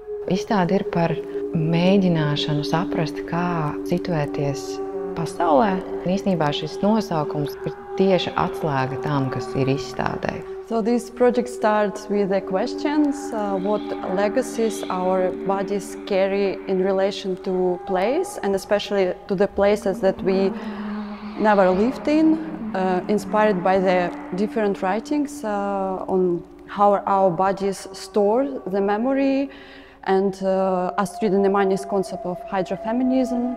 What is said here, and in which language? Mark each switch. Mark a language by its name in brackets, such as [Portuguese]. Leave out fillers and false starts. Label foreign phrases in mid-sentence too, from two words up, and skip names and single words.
[Latvian] Izstāde ir par mēģināšanu saprast, kā situēties pasaulē. Īstenībā šis nosaukums ir tieši atslēga tam, kas ir izstādē. [English] So this project starts with the questions, what legacies our bodies carry in relation to place, and especially to the places that we never lived in, inspired by the different writings on how our bodies store the memory, and Astrid Nemanis' concept of hydrofeminism.